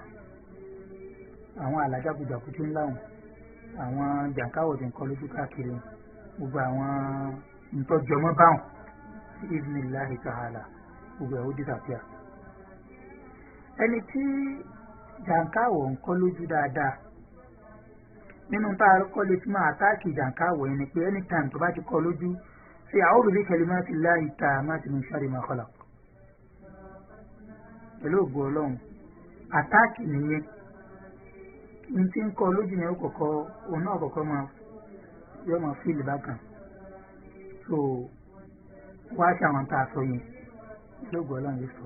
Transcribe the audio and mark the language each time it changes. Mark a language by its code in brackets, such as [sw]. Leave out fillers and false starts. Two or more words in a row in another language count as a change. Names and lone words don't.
[yo] Àwọn àlàjákujàku tí ń láwùn, àwọn jàǹkáwọ̀ tí ń kọ́ lójú káàkiri, gbogbo àwọn ìtọ́jọmọ́ báwọn sí [ar] بإذن الله تعالى, [yo] gbogbo ẹ̀ ó disappear. Ẹni tí jàǹkáwọ̀ ń kọ́ lójú dáadáa, nínú tá a kọ́ lè fi máa àtáàkì jàǹkáwọ̀ yẹn ni pé anytime tó bá ti kọ́ lójú, ṣe [ar] أعوذ بكلمات الله التامات من شر ما خلق. [yo] Pẹ̀lú ògo Ọlọ́run, àtáàkì nìyẹn. Ní tí ń kọ́ lójú yẹn òun náà kọ̀kọ́ yóò máa fíìlì bákan. So wá ṣe àwọn tá a sọ yẹn, pẹ̀lú ògo Ọlọ́run yóò sọ.